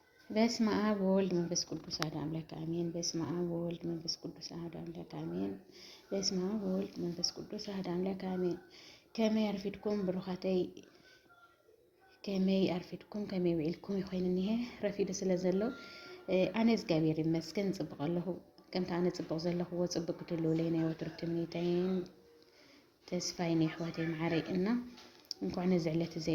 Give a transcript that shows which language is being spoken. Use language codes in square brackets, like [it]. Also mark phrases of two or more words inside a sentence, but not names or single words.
[gez] በስመ አብ ወወልድ መንፈስ ቅዱስ አሐዱ አምላክ አሜን። በስመ አብ ወወልድ መንፈስ ቅዱስ አሐዱ አምላክ አሜን። በስመ አብ ወወልድ መንፈስ ቅዱስ አሐዱ አምላክ አሜን። ከመይ [ti] አርፊድኩም ብሩኻተይ ከመይ አርፊድኩም ከመይ ውዒልኩም ይኮይንኒሄ ረፊዱ ስለ ዘሎ ኣነ እግዚአብሔር ይመስገን ፅቡቅ ኣለኹ። ከምቲ ኣነ ፅቡቅ ዘለኹዎ ፅቡቅ ክትህልውለይ ናይ ወትሩ ትምኒተይን ተስፋይ ናይ ኣሕዋተይ ማዕረይ እና እንኳዕ ነዚ ዕለት እዘይ